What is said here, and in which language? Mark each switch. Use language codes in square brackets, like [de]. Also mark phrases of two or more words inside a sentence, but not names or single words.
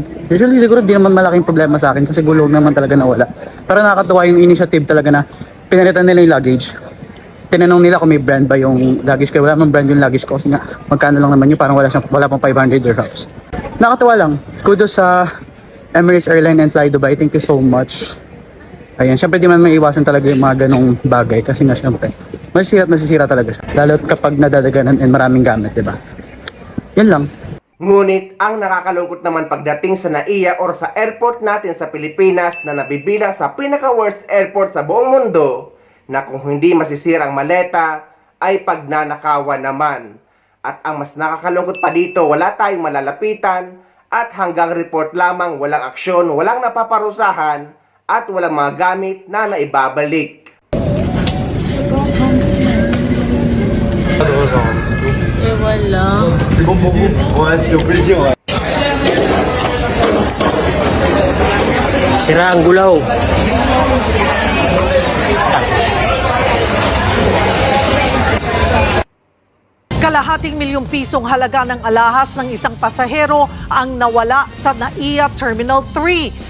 [tl] Usually siguro di naman malaking problema sa akin kasi gulong naman talaga nawala. Pero nakakatuwa yung initiative talaga na pinalitan nila yung luggage. Tinanong nila kung may brand ba yung luggage ko. Wala namang brand yung luggage ko kasi nga magkano lang naman yun, parang wala pang 500 dirhams. Nakakatuwa lang. Kudos sa [en] Emirates Airline and Fly Dubai. Thank you so much. [tl] Ayan, syempre di man maiiwasan talaga yung mga ganong bagay kasi nga syempre masisira talaga siya. Lalo kapag nadadaganan and maraming gamit, diba? Yan lang. Ngunit ang nakakalungkot naman pagdating sa NAIA or sa airport natin sa Pilipinas na nabibilang sa pinaka-worst airport sa buong mundo, na kung hindi masisira ang maleta ay pagnanakawan naman. At ang mas nakakalungkot pa dito, wala tayong malalapitan at hanggang report lamang, walang aksyon, walang napaparusahan at walang mga gamit na naibabalik. Wala. [fr] C'est bon pour vous? Ouais, c'était au plaisir. Ouais. [tl] Sira ang gulaw. Kalahating milyong pisong halaga ng alahas ng isang pasahero ang nawala sa NAIA Terminal 3.